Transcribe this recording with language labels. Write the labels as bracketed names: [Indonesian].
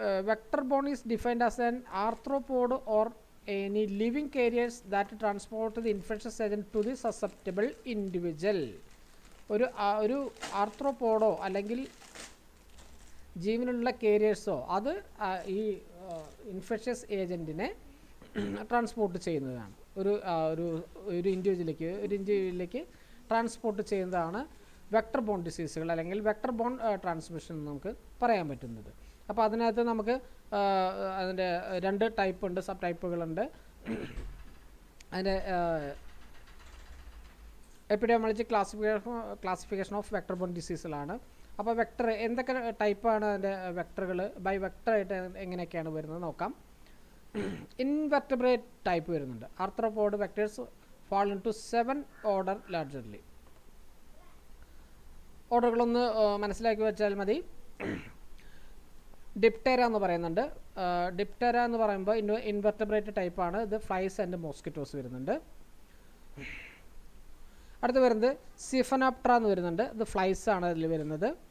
[English] Vector borne is defined as an arthropod or any living carriers that transport the infectious agent to the susceptible individual. [Malayalam] ഒരു ആർത്രോപോഡോ അല്ലെങ്കിൽ ജീവനുള്ള കാരിയേഴ്സോ അത് ഈ infectious ഏജൻറ്റിനെ transport ചെയ്യുന്നതാണ്. ഒരു ഇൻഡിവിജ്വലിലേക്ക് transport ചെയ്യുന്നതാണ് വെക്ടർ ബോൺ ഡിസീസുകൾ അല്ലെങ്കിൽ വെക്ടർ ബോൺ ട്രാൻസ്മിഷൻ നമുക്ക് പറയാൻ പറ്റുന്നത്. അപ്പോൾ അതിനകത്ത് നമുക്ക് അതിൻ്റെ 2 ടൈപ്പ് ഉണ്ട്, സബ് ടൈപ്പുകളുണ്ട്. അതിൻ്റെ epidemiology [English] classification of vector borne [Malayalam] ഡിസീസുകളാണ്. അപ്പോൾ വെക്ടർ എന്തൊക്കെ ടൈപ്പാണ് അതിൻ്റെ വെക്ടറുകൾ, ബൈ വെക്ടറായിട്ട് എങ്ങനെയൊക്കെയാണ് വരുന്നത് നോക്കാം. ഇൻവെർട്ടിബ്രേറ്റ് ടൈപ്പ് വരുന്നുണ്ട്. [English] Arthropod vectors fall into 7 order largely. [Malayalam] ഓർഡറുകളൊന്ന് മനസ്സിലാക്കി വെച്ചാൽ മതി. ഡിപ്റ്റെറ എന്ന് പറയുന്നുണ്ട്. ഡിപ്റ്റെറ എന്ന് പറയുമ്പോൾ ഇൻവെർട്ടിബ്രേറ്റ് ടൈപ്പാണ്. ഇത് [English] flies and mosquitoes [Malayalam] വരുന്നുണ്ട്. അടുത്ത് വരുന്നത് സിഫനോപ്റ്ററ എന്ന് വരുന്നുണ്ട്. ഇത് ഫ്ലൈസ് ആണ് അതിൽ വരുന്നത്.